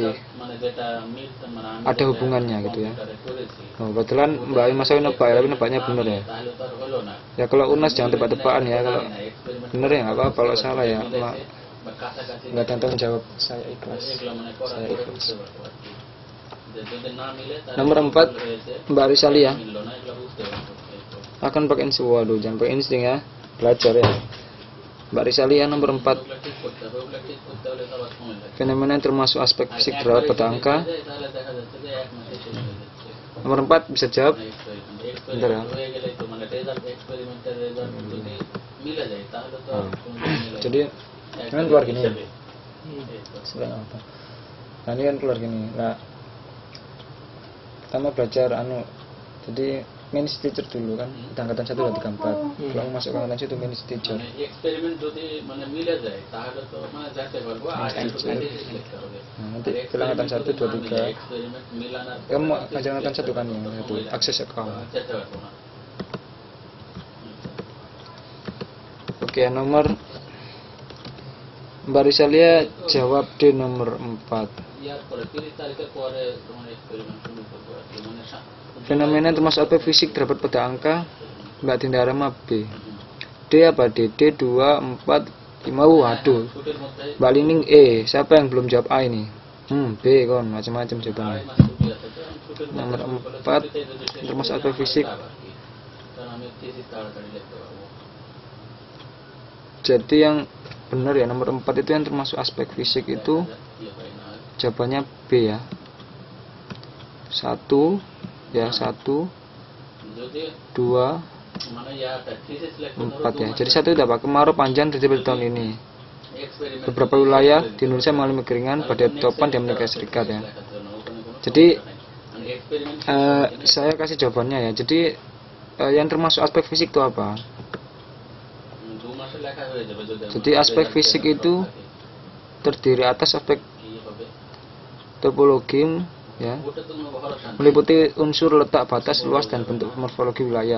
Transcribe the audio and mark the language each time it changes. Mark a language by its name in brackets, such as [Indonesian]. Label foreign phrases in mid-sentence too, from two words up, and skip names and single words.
[Bangla] মানে যেটা মিল মানে আমি [Indonesian] Ada [Bangla] যেটা [Indonesian] hubungannya gitu ya. [Bangla] কম্পিউটারে করেছি, [Indonesian] Oh, kebetulan Mbak Ima saya nebak ya, tapi nebaknya bener ya. [Bangla] তাহলে তো আর holo না। [Indonesian] Ya kalau UNAS jangan tebak-tebakan ya, kalau [Bangla] Experiment [Indonesian] bener ya nggak apa-apa, kalau salah ya [Bangla] মিলেছে [Indonesian] Mak, [Bangla] বা কাছাকাছি [Indonesian] nggak ada yang tanggung jawab, saya ikhlas. [Bangla] এগুলো মানে করার [Indonesian] Saya [Bangla] পরে [Indonesian] ikhlas. [Bangla] বুঝতে পারবো আর কি। যে যদি না মিলে তাহলে [Indonesian] Nomor 4 [Bangla] ভুল হয়েছে, [Indonesian] Mbak Risalia [Bangla] মিললো না, এগুলো বুঝতে পারবো। [Indonesian] akan pakai insting. Waduh, jangan pakai insting ya, belajar ya. Mbak Risalia nomor 4, [Bangla] ওগুলো ঠিক করতে হবে, ওগুলো ঠিক করতে হলে তো আবার সময় লাগে। [Indonesian] fenomena yang termasuk aspek [Bangla] আর [Indonesian] fisik [Bangla] একবারে [Indonesian] terhadap pada [Bangla] যদি [Indonesian] angka. [Bangla] হয়ে যায়, তাহলে দেখা যাচ্ছে যে এক মাসে শেষ হয়ে যাচ্ছে। [Indonesian] Nomor 4 bisa jawab. Bentar ya. [Bangla] এক্সপেরিমেন্ট হয়ে গেলে তো মানে রেজাল্ট, এক্সপেরিমেন্টের রেজাল্ট যদি মিলে যায় তাহলে তো Hmm. কোনোদিন মিলে যায়। [Indonesian] Jadi [Bangla] এক [Indonesian] kan keluar gini. [Bangla] হিসেবে। [Indonesian] Sedang apa? Nah ini kan keluar gini. Nah, pertama belajar jadi [English] main teacher [Indonesian] dulu kan, kita angkatan 1 2 3 4. Kalau mau masuk ke angkatan 1 [English] main teacher. [Bangla] মানে এক্সপেরিমেন্ট যদি মানে মিলে যায় তাহলে তো মানে যাতে পারবো, আর [English] Main [Bangla] একটু [English] teacher. [Bangla] বেশি লিখতে হবে। [Indonesian] Nah, nanti kita angkatan 1 2 3. [Bangla] এক্সপেরিমেন্ট মিলানোর পর [Indonesian] Kamu ngajar angkatan 1 kan yang satu, akses account. [Bangla] যেতে পারবো না। [Indonesian] Oke, nomor Mbak Risalia jawab D nomor 4. [Bangla] ইয়ার পরে 30 তারিখের পরে তোমার এক্সপেরিমেন্ট শুরু করবো আর কি, মানে [Indonesian] Fenomena termasuk aspek fisik terdapat pada angka. Mbak Dinda Rama B. D apa D? D 2 4 5. Waduh. [Bangla] ছুটির মধ্যে [Indonesian] Mbak Lining E. Siapa yang belum jawab A ini? B kon, macam-macam [Bangla] আড়াই [Indonesian] jawabannya. [Bangla] মাস ছুটি আছে, তো আমি ছুটির মধ্যে [Indonesian] Nomor [Bangla] শুরু করলে [Indonesian] 4 [Bangla] ছুটিতে যদি শেষ [Indonesian] termasuk [Bangla] করতে [Indonesian] aspek [Bangla] আমার [Indonesian] fisik. [Bangla] লাভ আর কি। কারণ আমি থিসিস তাড়াতাড়ি লিখতে পারবো। [Indonesian] Jadi yang benar ya nomor 4 itu yang termasuk aspek fisik itu [Bangla] ইয়ে হয় না, [Indonesian] jawabannya B ya. 1 ya 1 [Bangla] যদি [Indonesian] 2 [Bangla] মানে ইয়াটা থিসিস লিখতে ধরো [Indonesian] 4 ya. Jadi 1 itu apa? Kemarau panjang terjadi pada tahun ini. [Bangla] এক্সপেরিমেন্ট [Indonesian] Beberapa wilayah di Indonesia mengalami kekeringan pada topan di Amerika Serikat ya. Jadi saya kasih jawabannya ya. Jadi yang termasuk aspek fisik itu apa? Jadi aspek fisik itu terdiri atas aspek topologi ya, meliputi unsur letak batas luas dan bentuk morfologi wilayah.